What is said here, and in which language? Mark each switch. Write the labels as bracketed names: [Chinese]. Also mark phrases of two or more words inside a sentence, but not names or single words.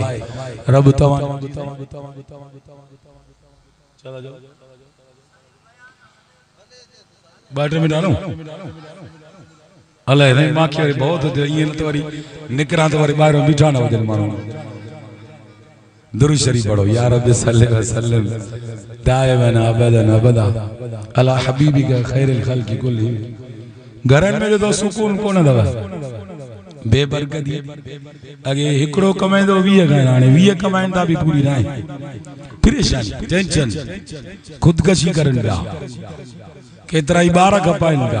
[Sindhi] रब तव्हां ॿ टे मिनट हलूं अलाए साईं मांखे वरी बहुत ईअं त वरी निकिरां त वरी ॿाहिरों बीठा न हुजनि माण्हू। दुरूद शरीफ पढ़ो [Arabic] يا رب صل وسلم دائما أبدا أبدا على حبيبك خير الخلق كلهم. [Sindhi] घरनि में जो सुकून कोन अथव, बेबरकती। अॻे हिकिड़ो कमाईंदो 20 खां, हाणे 20 कमाइनि था बि पूरी न आहे। परेशानी टेंशन ख़ुदकशी करनि पिया, केतिरा ई ॿार खपाइनि पिया।